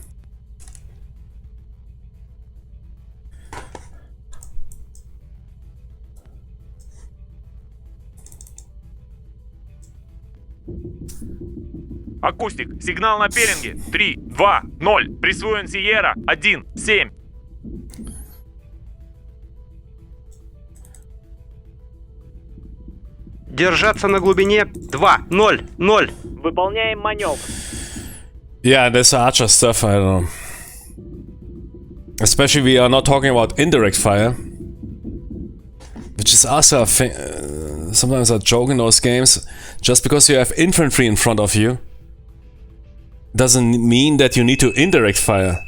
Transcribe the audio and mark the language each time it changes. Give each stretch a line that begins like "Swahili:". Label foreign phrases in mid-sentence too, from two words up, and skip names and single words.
Russian: Акустик, сигнал на пеленге. 3, 2, 0. Присвоен Сиера. 1, 7. Держаться на глубине 2-0-0. Выполняем маневр.
English: Yeah, this Archer stuff, I don't know. Especially we are not talking about indirect fire. Which is also a thing, sometimes a joke in those games. Just because you have infantry in front of you, doesn't mean that you need to indirect fire.